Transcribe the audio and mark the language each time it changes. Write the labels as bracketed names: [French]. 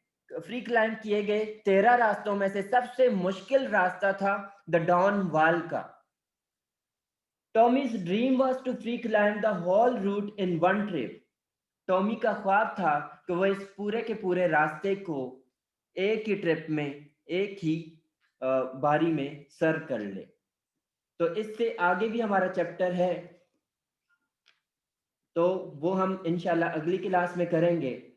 [Urdu] Free climb کیے گئے 13 راستوں میں سے سب سے مشکل راستہ تھا دا ڈان وال کا. [English] Tommy's dream was to free climb the whole route in one trip. [Urdu] Tommy کا خواب تھا کہ وہ اس پورے کے پورے راستے کو ایک ہی ٹرپ میں، ایک ہی باری میں سر کر لے. تو اس سے آگے بھی ہمارا چیپٹر ہے، تو وہ ہم انشاءاللہ اگلی کلاس میں کریں گے.